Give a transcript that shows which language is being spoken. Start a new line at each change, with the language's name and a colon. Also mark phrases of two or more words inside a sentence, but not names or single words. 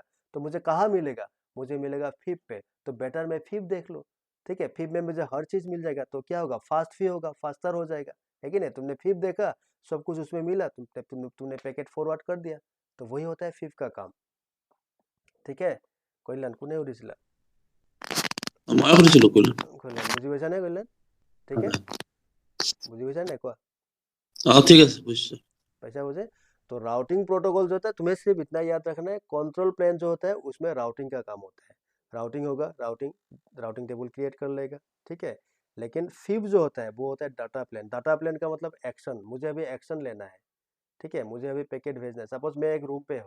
Hindi: तो मुझे कहाँ मिलेगा? मुझे मिलेगा फीब पे, तो बेटर मैं फीब देख लो। ठीक है, फीब में मुझे हर चीज मिल जाएगा, तो क्या होगा, फास्ट फी होगा, फास्टर हो जाएगा, है कि नहीं? तुमने फीब देखा, सब कुछ उसमें मिला, तुमने
English: packet forward
Hindi: कर दिया, तो वही होता है फिब का काम। ठीक है,
Assamese: কল্যাণ কোনে সুধিছিলা? মই সুধিছিলো কল্যাণ। কল্যাণ বুজি পাইছা নে কল্যাণ? ঠিক है, বুঝি পাইছা নে কোৱা? ঠিক আছে বুঝছো।
Hindi: पैसा मुझे, तो
English: routing protocol
Hindi: जो होता है, तुम्हें सिर्फ इतना याद रखना है,
English: control plane
Hindi: जो होता है उसमें राउटिंग का काम होता है। राउटिंग होगा,
English: routing table create
Hindi: कर लेगा। ठीक है, लेकिन फिब जो होता है वो होता है
English: data plane. data plane
Hindi: का मतलब एक्शन, मुझे अभी एक्शन लेना है। ठीक है, मुझे अभी पैकेट भेजना है, सपोज मैं एक रूम पे हूँ।